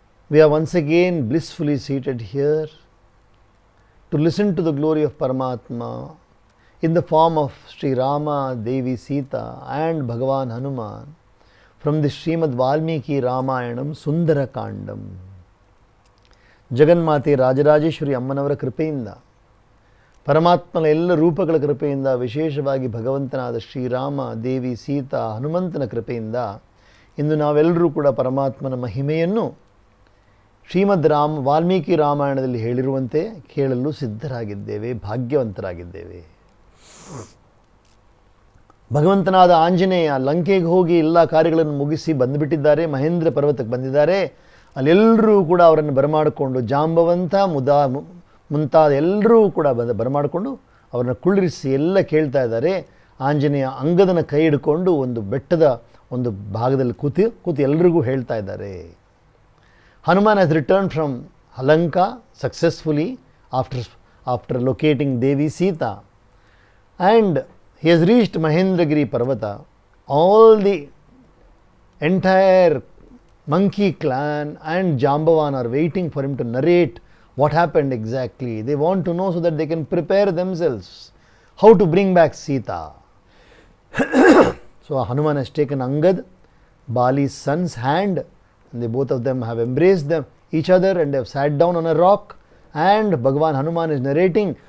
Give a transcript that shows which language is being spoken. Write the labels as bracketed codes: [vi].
[en] we are once again blissfully seated here to listen to the glory of Paramatma in the form of Sri Rama, Devi Sita and Bhagavan Hanuman from the Srimad Valmiki Ramayanam Sundara Kandam. [kn] ಜಗನ್ಮಾತೆ ರಾಜರಾಜೇಶ್ವರಿ ಅಮ್ಮನವರ ಕೃಪೆಯಿಂದ, ಪರಮಾತ್ಮನ ಎಲ್ಲ ರೂಪಗಳ ಕೃಪೆಯಿಂದ, ವಿಶೇಷವಾಗಿ ಭಗವಂತನಾದ ಶ್ರೀರಾಮ, ದೇವಿ ಸೀತಾ, ಹನುಮಂತನ ಕೃಪೆಯಿಂದ ಇಂದು ನಾವೆಲ್ಲರೂ ಕೂಡ ಪರಮಾತ್ಮನ ಮಹಿಮೆಯನ್ನು ಶ್ರೀಮದ್ ವಾಲ್ಮೀಕಿ ರಾಮಾಯಣದಲ್ಲಿ ಹೇಳಿರುವಂತೆ ಕೇಳಲು ಸಿದ್ಧರಾಗಿದ್ದೇವೆ, ಭಾಗ್ಯವಂತರಾಗಿದ್ದೇವೆ. ಭಗವಂತನಾದ ಆಂಜನೇಯ ಲಂಕೆಗೆ ಹೋಗಿ ಎಲ್ಲ ಕಾರ್ಯಗಳನ್ನು ಮುಗಿಸಿ ಬಂದುಬಿಟ್ಟಿದ್ದಾರೆ, ಮಹೇಂದ್ರ ಪರ್ವತಕ್ಕೆ ಬಂದಿದ್ದಾರೆ. ಅಲ್ಲೆಲ್ಲರೂ ಕೂಡ ಅವರನ್ನು ಬರಮಾಡಿಕೊಂಡು, ಜಾಂಬವಂತ ಮುಂತಾದ ಎಲ್ಲರೂ ಕೂಡ ಬರಮಾಡಿಕೊಂಡು ಅವರನ್ನು ಕುಳ್ಳಿರಿಸಿ ಎಲ್ಲ ಕೇಳ್ತಾ ಇದ್ದಾರೆ. ಆಂಜನೇಯ ಅಂಗದನ ಕೈ ಹಿಡ್ಕೊಂಡು ಒಂದು ಬೆಟ್ಟದ ಒಂದು ಭಾಗದಲ್ಲಿ ಕೂತು ಎಲ್ರಿಗೂ ಹೇಳ್ತಾ ಇದ್ದಾರೆ. [en] Hanuman has return from Lanka successfully after locating Devi Sita, and he has reached Mahendragiri Parvata. All the entire monkey clan and Jambavan are waiting for him to narrate what happened exactly. They want to know so that they can prepare themselves how to bring back Sita. So Hanuman has taken Angad, Bali's son's hand, and they both of them have embraced each other and they have sat down on a rock, and Bhagavan Hanuman is narrating.